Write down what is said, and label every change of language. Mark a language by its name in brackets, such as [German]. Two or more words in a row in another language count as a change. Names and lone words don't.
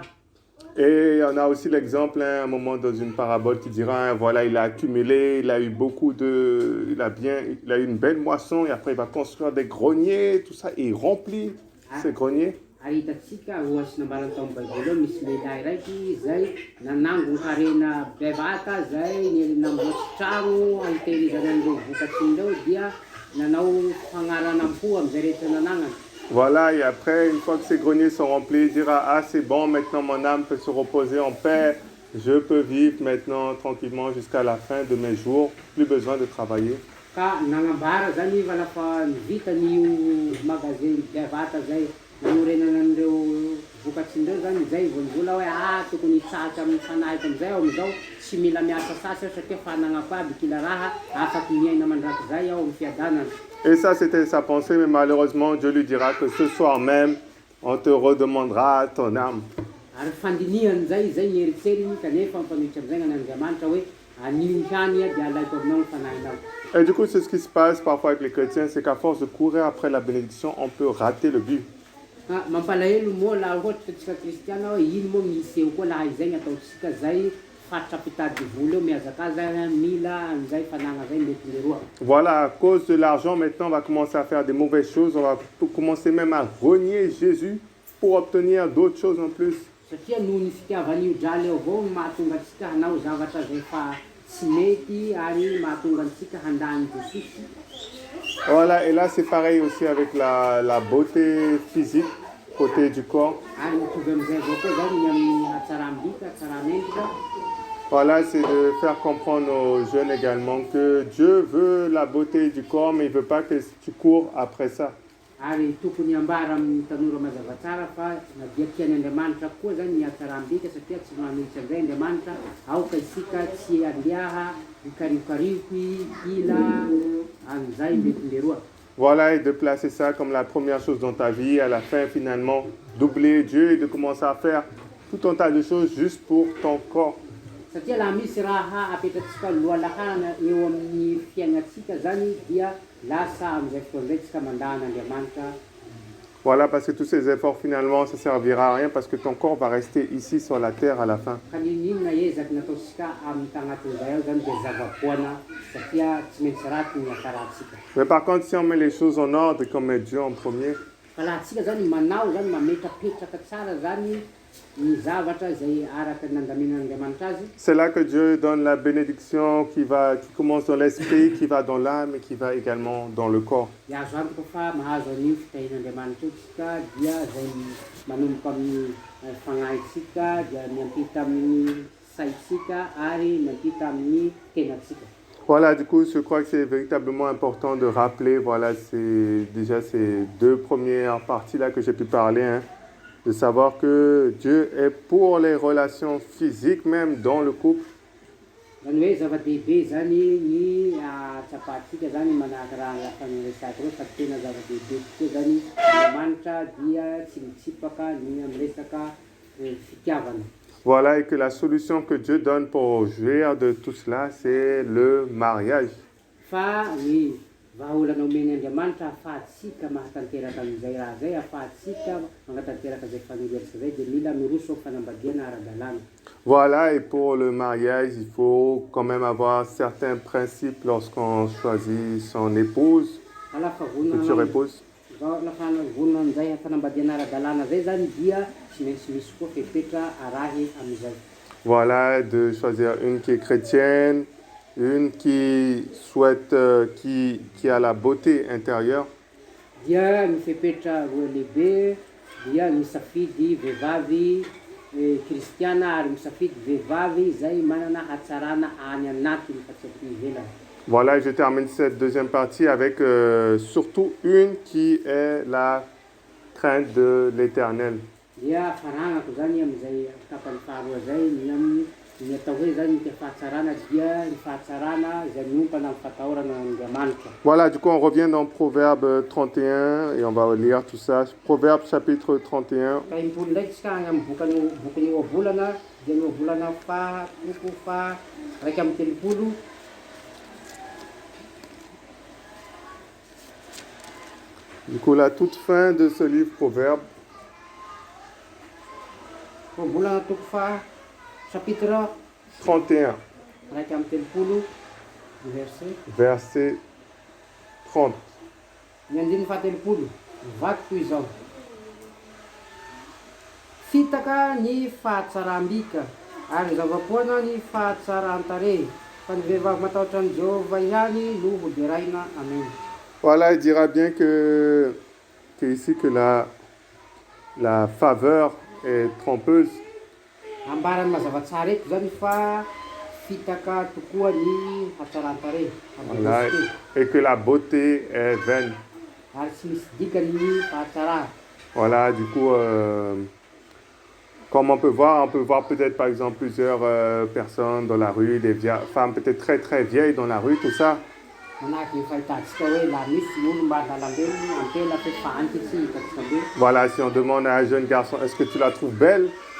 [French] Et on a aussi l'exemple, à un moment dans une parabole qui dira, voilà, il a accumulé, il a eu il a eu une belle moisson et après il va construire des greniers, tout ça, et il remplit ces greniers. [Malagasy] Ary hitatsika ohatsy nambarana tao amin'ny Baiboly ao misy lehilahy raiky zay nanango ny harena bevata zay namboatsy trano hitehirizana an'ireo vokatsiny reo dia nanao fagnaranam-po amin'izay rehetra nanagnany. [French] Voilà, et après, une fois que ces greniers sont remplis, il dira, ah c'est bon, maintenant mon âme peut se reposer en paix, je peux vivre maintenant tranquillement jusqu'à la fin de mes jours, plus besoin de travailler. [Malagasy] Ka nagnambara zany fa lafa nivita n'io magasin bevata zay nanorenana an'ireo vokatsindreo zany zay vao nivola hoe tokony hitsahatra amin'ny fanahy am'izay aho am'izao tsy mila miasa sasy aho satria fanagnapo aby kila raha afaky miaina mandrakizay aho amin'ny fiadanana. [French] Et ça, c'était sa pensée, mais malheureusement, Dieu lui dira que ce soir même, on te redemandera ton âme. [Malagasy] Ary fandinihany zay ny eritseriny kanefa mifanitra am'izay gn'Andriamanitra hoe anio ihany dia alaiko aminao ny fanahinao. [French] Et du coup, c'est ce qui se passe parfois avec les chrétiens, c'est qu'à force de courir après la bénédiction, on peut rater le but. [Malagasy] Mampalahelo moa laha ohatra tsika kristiana hoe ino moa miseho koa laha izay ataotsika zay fatra pitady vola eo mihazakaza mila an'izay fanagna zay mety leroa. [French] Voilà, à cause de l'argent, maintenant, on va commencer à faire des mauvaises choses, on va commencer même à renier Jésus pour obtenir d'autres choses en plus. [Malagasy] Satria noho ny fitiavan'io drala eo avao no mahatonga antsika hanao zavatra zay fa tsy mety ary mahatonga antsika handany Jesosy. [French] Voilà, et là c'est pareil aussi avec la beauté physique, côté du corps. [Malagasy] Ary mitovy am'izay avao koa zany ny amin'ny hatsaram-bika, hatsaran'endrika. [French] Voilà, c'est de faire comprendre aux jeunes également que Dieu veut la beauté du corps, mais il ne veut pas que tu cours après ça. [Malagasy] Ary tokony ambara amin'ny tanora mazava tsara fa nadia tian'Andriamanitra koa zany ny hatsaram-bika satria tsy manolotra an'izay Andriamanitra aoka isika tsy andeha hikariokarioky ila an'izay mety leroa. [French] Voilà, et de placer ça comme la première chose dans ta vie, à la fin finalement d'oublier Dieu et de commencer à faire tout un tas de choses juste pour ton corps. [Malagasy] Satria laha misy raha apetratsika lohalahana eo amin'ny fiainatsika zany dia lasa am'izay fotoan'izay tsika mandahana Andriamanitra. [French] Voilà, parce que tous ces efforts finalement ça servira à rien parce que ton corps va rester ici sur la terre à la fin. [Malagasy] Ka ninona ezaky nataotsika amin'ny tagnatin'izay ao zany dia zava-poana satria tsy maintsy raty ny hataratsika. [French] Mais par contre, si on met les choses en ordre et qu'on met Dieu en premier, [Malagasy] Fa laha tsika zany manao zany mametrapetraka tsara zany ny zavatra zay araka nandaminan'Andriamanitra azy. [French] c'est là que Dieu donne la bénédiction qui commence dans l'esprit, qui va dans l'âme et qui va également dans le corps. [Malagasy] Dia azo antoka fa mahazo an'io fitahin'Andriamanitra io tsika dia zay manomboka amin'ny fagnahitsika dia miampita amin'ny saitsika ary miampita amin'ny tenatsika. [French] Voilà, du coup, je crois que c'est véritablement important de rappeler, voilà, c'est déjà ces deux premières parties-là que j'ai pu parler, hein, de savoir que Dieu est pour les relations physiques, même dans le couple. [Malagasy] Zany hoe zava-dehibe zany ny tsapatsika zany manahaka raha lafa niresaka reo fa tena zava-dehibe tokoa zany Andriamanitra dia tsy mitsipaka ny amin'ny resaka fitiavana. [French] Voilà, et que la solution que Dieu donne pour jouir de tout cela, c'est le mariage. [Malagasy] Fa ny vahaolana omeny Andriamanitra ahafahantsika mahatanteraka an'izay raha zay, ahafahantsika manatanteraka zay fanoloratra zay, de mila miroso fanambadiana ara-dalàna. [French] Voilà, et pour le mariage, il faut quand même avoir certains principes lorsqu'on choisit son épouse, future épouse. [Malagasy] Lafa vonona an'izay fanambadiana ara-dalàna zay zany dia tsy maintsy misy koa fepetra arahy am'izay. [French] Voilà, de choisir une qui est chrétienne, une qui souhaite, qui a la beauté intérieure. [Malagasy] Dia ny fepetra roa lehibe, dia misafidy vehivavy kristiana ary misafidy vehivavy zay manana hatsarana any anatiny fa tsy aty ivelany. [French] Voilà, je termine cette deuxième partie avec surtout une qui est la crainte de l'Éternel. [Malagasy] Dia faragnako zany am'izay tapany faharoa zay ny atao hoe zany ny fahatsarana dia ny fahatsarana zay miompana amin'ny fatahorana Andriamanitra. [French] Voilà, du coup on revient dans Proverbe 31 et on va lire tout ça. Proverbe chapitre 31. [Malagasy] Impolo ndraiky tsika amin'ny bokin'ny oavolana, dia ny oavolana fahatoko fa raiky amin'ny telopolo. [French] Du coup, la toute fin de ce livre Proverbe. [Malagasy] Oavolana toko fa chapitre 31, raiky amin'ny telopolo [French] verset 30. [Malagasy] Ny andininy fahatelopolo, vaky toy izao. Fitaka ny fahatsaram-bika, ary zavapoana ny fahatsaran-tarehy, fa ny vehivavy matahotra an'i Jehova ihany no hoderaina. Amen. [French] Voilà, il dira bien que ici que la faveur est trompeuse. [Malagasy] Ambarany mazavatsara eto zany fa fitaka tokoa ny hatsaran-tarehy. [French] Voilà, et que la beauté est vaine. [Malagasy] Ary tsy misy dikany ny fahatsara. [French] Voilà, du coup, comme on peut voir peut-être par exemple plusieurs personnes dans la rue, des femmes peut-être très très vieilles dans la rue, tout ça. Voilà, si on demande à un jeune garçon, est-ce que tu la trouves belle?